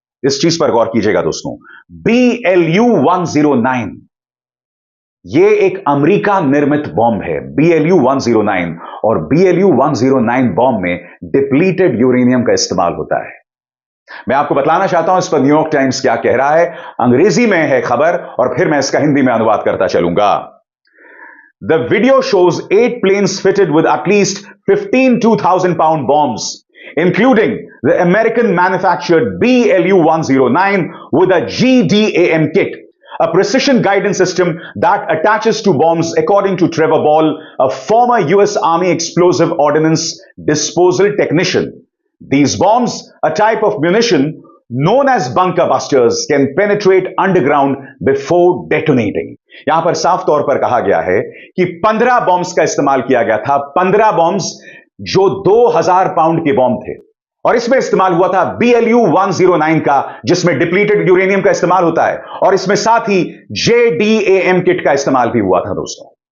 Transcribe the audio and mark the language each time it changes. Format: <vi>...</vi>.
<hi>इस चीज पर गौर कीजिएगा दोस्तों, BLU 109 ये एक अमेरिका निर्मित बॉम्ब है, BLU 109, और BLU 109 बॉम्ब में डिप्लीटेड यूरेनियम का इस्तेमाल होता है। मैं आपको बतलाना चाहता हूं इस पर न्यूयॉर्क टाइम्स क्या कह रहा है। अंग्रेजी में है खबर और फिर मैं इसका हिंदी में अनुवाद करता चलूंगा।</hi> <en>The video shows 8 planes fitted with at least 15 2,000-pound bombs, including the American manufactured BLU 109 with a GDAM kit, a precision guidance system that attaches to bombs, according to Trevor Ball, a former US Army explosive ordnance disposal technician. These bombs, a type of munition known as bunker busters, can penetrate underground before detonating.</en> <hi>यहां पर साफ तौर पर कहा गया है कि 15 bombs का इस्तेमाल किया गया था, 15 बॉम्ब्स जो 2000 पाउंड के बॉम्ब थे, और इसमें इस्तेमाल हुआ था BLU 109 का, जिसमें डिप्लीटेड यूरेनियम का इस्तेमाल होता है, और इसमें साथ ही JDAM किट का इस्तेमाल भी हुआ था दोस्तों।</hi>